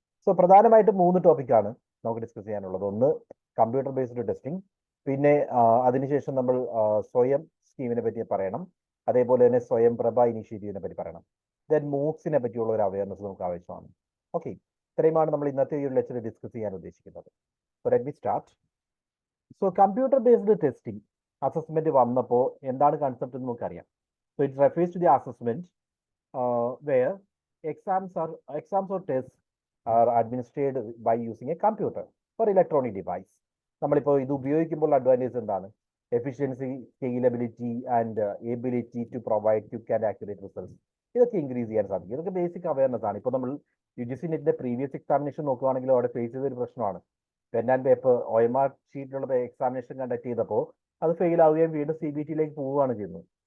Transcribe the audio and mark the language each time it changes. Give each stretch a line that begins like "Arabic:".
Malayalam: So പ്രധാനമായിട്ടും 3 ടോപ്പിക്കാണ് നമുക്ക് ഡിസ്കസ് ചെയ്യാനുള്ളത്. ഒന്ന് കമ്പ്യൂട്ടർ ബേസ്ഡ് ടെസ്റ്റിംഗ്, പിന്നെ അതിനുശേഷം നമ്മൾ സ്വയം സ്കീമിനെ പറ്റി പറയണം, അതേപോലെ തന്നെ സ്വയം പ്രഭ ഇനിഷ്യേറ്റീവിനെ പറ്റി പറയണം. ദെൻ മൂക്സിനെ പറ്റിയുള്ള ഒരു അവയർനെസ് നമുക്ക് ആവശ്യമാണ്. ഓക്കെ, ഇത്രയുമാണ് നമ്മൾ ഇന്നത്തെ ഈ ഒരു ലെക്ചറിൽ ഡിസ്കസ് ചെയ്യാൻ ഉദ്ദേശിക്കുന്നത്.
English: So let me start.
Malayalam: So computer based testing assessment വന്നപ്പോൾ എന്താണ് കൺസെപ്റ്റ് എന്ന് നമുക്കറിയാം.
English: So it refers to the assessment where exams or tests are administered by using a computer or electronic device.
Malayalam: നമ്മളിപ്പോൾ ഇത് ഉപയോഗിക്കുമ്പോൾ അഡ്വാൻറ്റേജ് എന്താണ്?
English: efficiency, scalability and ability to provide quick and accurate results,
Malayalam: ഇതൊക്കെ increase ചെയ്യാൻ സാധിക്കും. ഇതൊക്കെ basic awareness ആണ്. ഇപ്പോൾ നമ്മൾ UGC നെറ്റിന്റെ പ്രീവിയസ് എക്സാമിനേഷൻ നോക്കുകയാണെങ്കിൽ അവിടെ ഫേസ് ചെയ്ത ഒരു പ്രശ്നമാണ്. Pen and paper OMR ഷീറ്റിലുള്ള examination conduct ചെയ്തപ്പോൾ അത് ഫെയിൽ ആവുകയും വീണ്ടും CBT പോവുകയാണ് ചെയ്യുന്നത്.